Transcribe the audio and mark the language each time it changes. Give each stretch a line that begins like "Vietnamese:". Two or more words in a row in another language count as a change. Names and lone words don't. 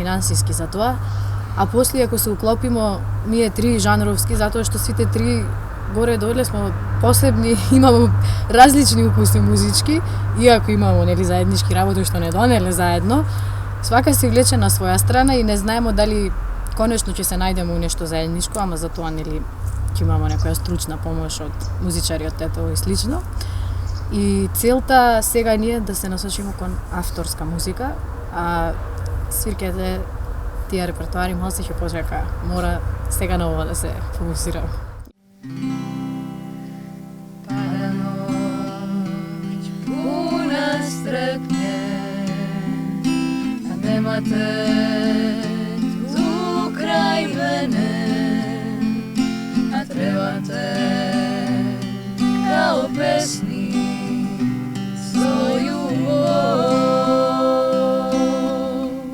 Macedonian: финансиски за тоа, а после ако се уклопиме ние три жанровски, затоа што сите три горе-доле сме посебни, имаме различни укуси музички, иако имаме нели заеднички работи што не донеле заедно, свака се влече на своја страна и не знаеме дали конечно ќе се најдеме у нешто заедничко, ама за тоа нели ќе имаме некоја стручна помош од музичари од тетово и слично. И целта сега ни е да се насочиме кон авторска музика, а свирките тие репертоари малце ќе почека. Мора сега на ова да се фокусирам.
Serbian: Pada noć puna strepnje, a nemate tu kraj mene, a trebate kao pesnik svoju voz.